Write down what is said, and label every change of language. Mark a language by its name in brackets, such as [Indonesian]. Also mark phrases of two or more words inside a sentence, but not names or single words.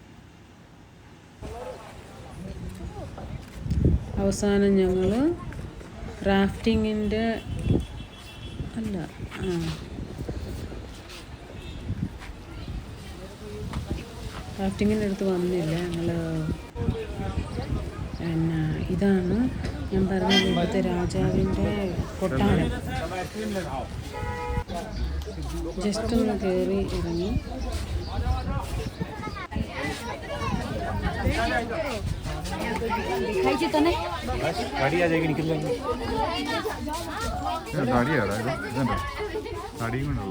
[Malayalam] അവസാനം ഞങ്ങൾ റാഫ്റ്റിങ്ങിൻ്റെ റാഫ്റ്റിങ്ങിൻ്റെ അടുത്ത് വന്നില്ല ഞങ്ങൾ. പിന്നെ ഇതാണ് ഞാൻ പറഞ്ഞത്, ഇവിടുത്തെ രാജാവിൻ്റെ കൊട്ടാരം. ജസ്റ്റ് ഒന്ന് കയറി ഇറങ്ങി. [Hindi] गाड़ी आ जाएगी, निकल जाएंगे. गाड़ी आ रहा है इधर, गाड़ी में डला.